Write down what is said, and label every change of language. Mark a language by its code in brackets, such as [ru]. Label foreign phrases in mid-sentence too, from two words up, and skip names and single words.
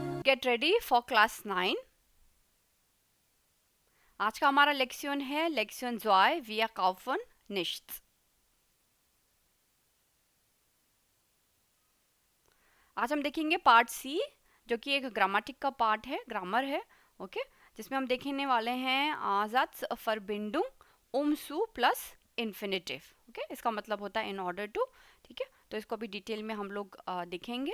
[en] get ready for class 9. [hi] आज का हमारा लेक्शन है लेक्शन 2 [de] wir kaufen nichts. [hi] आज हम देखेंगे पार्ट सी, जो कि एक ग्रामेटिक का पार्ट है, ग्रामर है, ओके, जिसमें हम देखने वाले हैं [de] Satz Verbindung [hi] zu [en] plus infinitive. [hi] ओके, इसका मतलब होता है [en] in order to. [hi] ठीक है, तो इसको अभी डिटेल में हम लोग देखेंगे.